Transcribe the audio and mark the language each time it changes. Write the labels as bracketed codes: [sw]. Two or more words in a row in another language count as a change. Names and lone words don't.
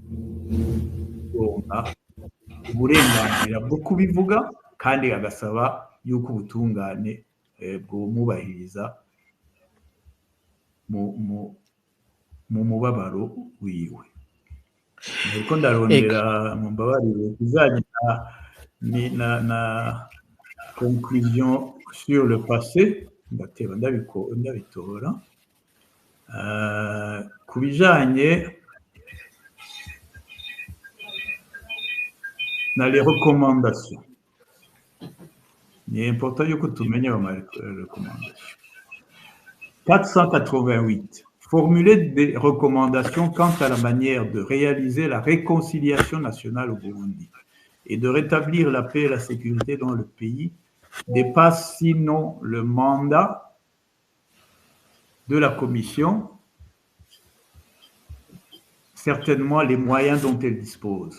[rn] kuronka uburenganzira bwo kubivuga kandi agasaba y'uko ubutungane bwomubahiriza mu mubabaro wiwe. Ariko ndarondera mumbabarire kujanye na [fr] conclusion sur le passé, [rn] ndateba ndabitora ku bijanye na [fr] les recommandations. Il est important que tu meignes les recommandations. 488. Formuler des recommandations quant à la manière de réaliser la réconciliation nationale au Burundi et de rétablir la paix et la sécurité dans le pays dépasse sinon le mandat de la Commission, certainement les moyens dont elle dispose.